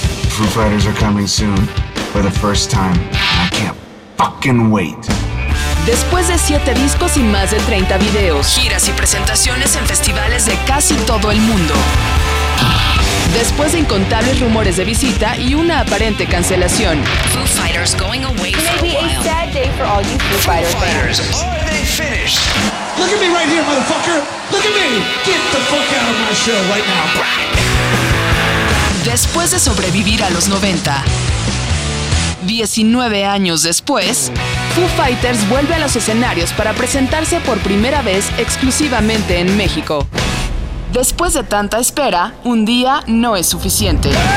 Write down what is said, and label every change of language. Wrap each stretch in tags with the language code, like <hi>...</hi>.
<en>Foo Fighters are coming soon for the first time. I can't fucking wait.</en> <es>Después de 7 discos y más de 30 videos, giras y presentaciones en festivales de casi todo el mundo. Después de incontables rumores de visita y una aparente cancelación.</es> <en>Foo Fighters going away for a while. Maybe a sad day for all you Foo Fighters. Foo Fighters, are they finished? Look at me right here, motherfucker. Look at me. Get the fuck out of my show right now.</en> <es>Después de sobrevivir a los 90, 19 años después, Foo Fighters vuelve a los escenarios para presentarse por primera vez exclusivamente en México. Después de tanta espera, un día no es suficiente.</es>